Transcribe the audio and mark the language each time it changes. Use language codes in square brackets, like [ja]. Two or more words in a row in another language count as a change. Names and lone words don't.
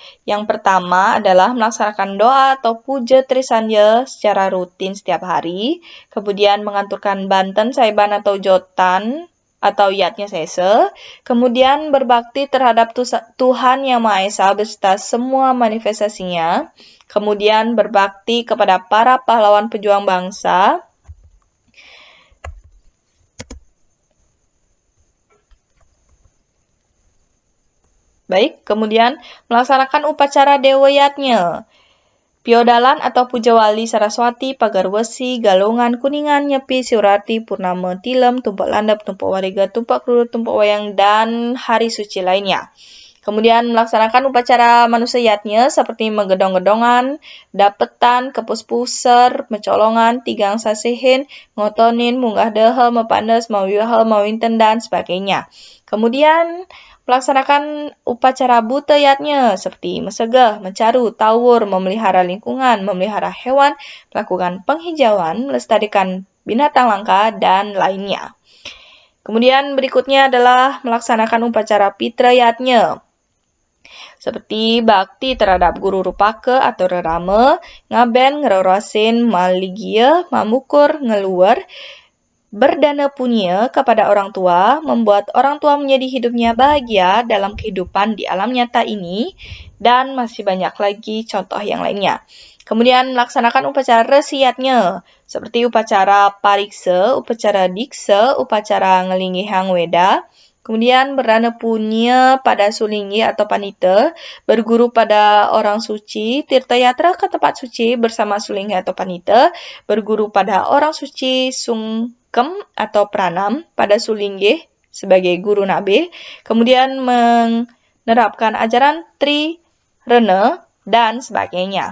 [id] Yang pertama adalah melaksanakan doa atau puja Trisanya secara rutin setiap hari, kemudian mengaturkan banten, saiban atau jotan, atau yatnya sese, kemudian berbakti terhadap Tuhan Yang Maha Esa beserta semua manifestasinya, kemudian berbakti kepada para pahlawan pejuang bangsa, baik, kemudian melaksanakan upacara Dewa Yatnya, Piodalan atau Puja Wali Saraswati, Pagar Wesi, Galungan, Kuningan, Nyepi, Surati, Purnama, Tilem, Tumpak Landap, Tumpak Wariga, Tumpak Kruru, Tumpak Wayang, dan hari suci lainnya. Kemudian melaksanakan upacara manusia yatnya seperti menggedong-gedongan, dapetan, kepus-puser, mencolongan, [ban] tigang sasihin, [id] ngotonin, munggah dehel, mepandes, mawihel, mawinten, dan sebagainya. Kemudian melaksanakan upacara buta yatnya seperti mesegah, mencaru, tawur, memelihara lingkungan, memelihara hewan, melakukan penghijauan, melestarikan binatang langka, dan lainnya. Kemudian berikutnya adalah melaksanakan upacara pitra yatnya, seperti bakti terhadap guru rupaka atau rerama, ngaben, ngerorosin, maligia, mamukur, ngeluar, berdana punya kepada orang tua, membuat orang tua menjadi hidupnya bahagia dalam kehidupan di alam nyata ini, dan masih banyak lagi contoh yang lainnya. Kemudian melaksanakan upacara resiyatnya, seperti upacara pariksa, upacara diksa, upacara ngelinggihang weda, kemudian berdana punya pada sulinggi atau panita, berguru pada orang suci, tirta yatra ke tempat suci bersama sulinggi atau panita, berguru pada orang suci sungkem atau pranam pada sulinggi sebagai guru nabi, kemudian menerapkan ajaran Tri Rena, dan sebagainya.